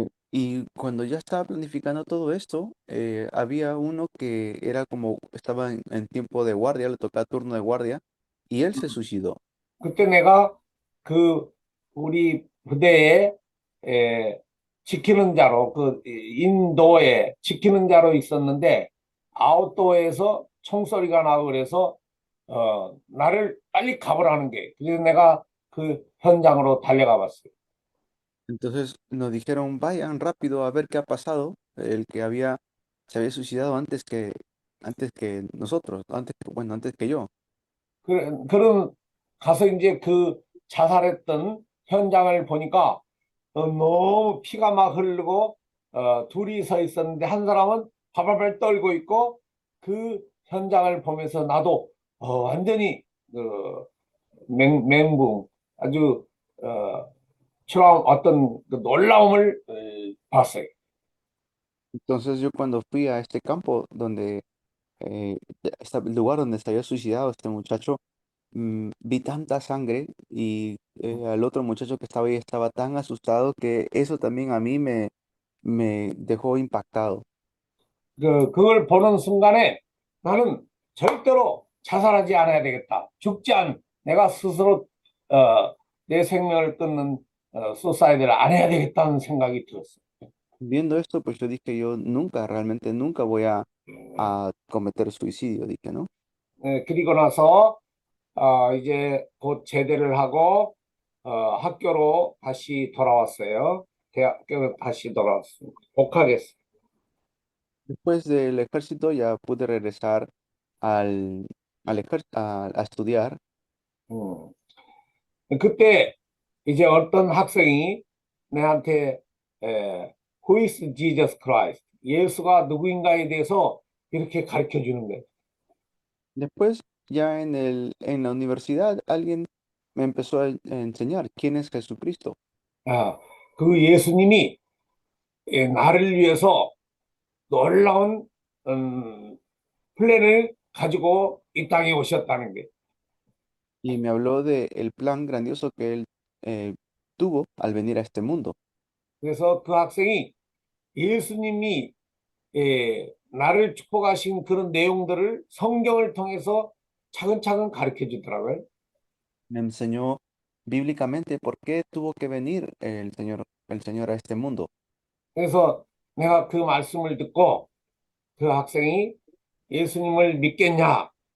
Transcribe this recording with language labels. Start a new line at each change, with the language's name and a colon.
Spanish: Y cuando ya estaba planificando todo esto, había uno que era como, estaba en tiempo de guardia, le tocaba turno de guardia, y él se suicidó.
Korean: 그때 내가 우리 부대에 지키는 자로 인도에 지키는 자로 있었는데 아웃도어에서 총소리가 나고 그래서 나를 빨리 가보라는 게 그래서 내가 그 현장으로 달려가 봤어요.
Spanish: Entonces nos dijeron, vayan rápido a ver qué ha pasado. El que se había suicidado antes que nosotros, antes que yo.
Korean: 그런 가서 이제 그 자살했던 현장을 보니까 너무 피가 막 흐르고 둘이 서 있었는데 한 사람은 바발발 떨고 있고 그 현장을 보면서 나도 완전히 멘붕 아주 어떤 놀라움을 봤어요.
Spanish: Entonces yo cuando fui a este campo el lugar donde se había suicidado este muchacho, vi tanta sangre y al otro muchacho que estaba ahí estaba tan asustado que eso también a mí me dejó impactado.
Korean: 그걸 보는 순간에 나는 절대로 자살하지 않아야 되겠다. 내가 스스로 내 생명을 끊는 수사이드를 안 해야 되겠다는 생각이 들었어요.
Spanish: Viendo esto, pues yo dije, yo nunca, realmente nunca voy a cometer suicidio, dije, ¿no?
Korean: 그리고 나서 이제 곧 제대를 하고 학교로 다시 돌아왔어요. 대학교 다시 돌아왔습니다. 복학했어요.
Spanish: Después del ejército ya pude regresar al, a estudiar. 음.
Korean: 그때 이제 어떤 학생이 내한테
English: Who is Jesus Christ?
Korean: 예수가 누구인가에 대해서 이렇게 가르쳐 주는 거예요.
Spanish: Después, ya en la universidad, alguien me empezó a enseñar quién es Jesucristo.
Korean: 그 예수님이 나를 위해서 놀라운 플랜을 가지고 이 땅에 오셨다는 게.
Spanish: Y me habló de el plan grandioso que él tuvo al venir a este mundo.
Korean: 그래서 그 학생이 예수님이 나를 축복하신 그런 내용들을 성경을 통해서 차근차근 가르쳐 주더라고요.
Spanish: Me enseñó bíblicamente por qué tuvo que venir el Señor a este mundo.
Korean: 그래서 내가 그 말씀을 듣고 그 학생이 예수님을 믿겠냐?